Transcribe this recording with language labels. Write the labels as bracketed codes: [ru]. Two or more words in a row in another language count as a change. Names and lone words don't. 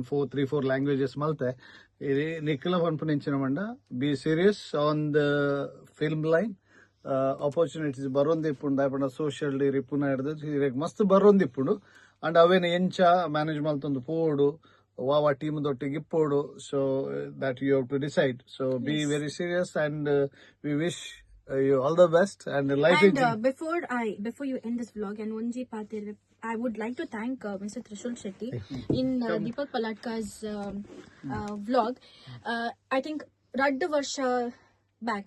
[en] 3-4 ಲ್ಯಾಂಗ್ವೇಜಸ್ [tcy] ಮಲ್ತೆ ನಿಖಿಲ ಪನ್ಪುನ ಇಂಚಿನ ಮಂಡ [en] be serious on the film line opportunities [tcy] ಬರೋಂದಿಪ್ಪುಂಡು ದಾಯಪಂಡ [en] ಸೋಷಿಯಲ್ [tcy] ಡೇ ರಿಪುನ ಹಿಡ್ದು ಮಸ್ತ್ ಬರೋಂದಿಪ್ಪುಂಡು ಅಂಡ್ ಅವೇನು ಎಂಚ ಮ್ಯಾನೇಜ್ ಮಲ್ತೊಂದು ಪೋಡು ವಾವ ಟೀಮ್ ದೊಟ್ಟಿಗೆ ಇಪ್ಪೋಡು [en] so that you have to decide so be very serious and we wish you all the best and life and before you end this vlog and [tcy] onji patir [en] I would like to thank Mr. Trishul Shetty in Deepak Paladka's vlog I think [tcy] raddu varsha [en] back